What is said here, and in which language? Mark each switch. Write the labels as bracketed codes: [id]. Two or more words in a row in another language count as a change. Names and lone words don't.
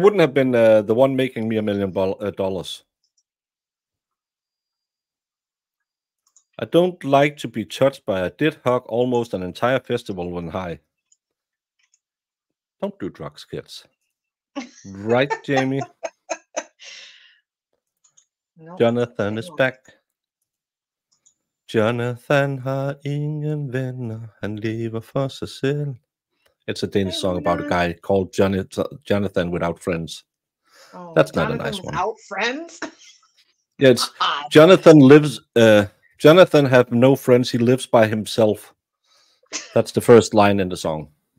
[en] wouldn't have been the one making me $1 million. I don't like to be touched, but I did hug almost an entire festival when high. Don't do drugs, kids. Right, Jamie? Nope, Jonathan I is won't. [da] back. Jonathan har ingen venner. Han lever for sig selv. [en] It's a Danish song about a guy called Jonathan without friends. Oh, That's not a Jonathan nice one. without friends? Yeah, it's God. Jonathan lives. Jonathan have no friends. He lives by himself. That's the first line in the song.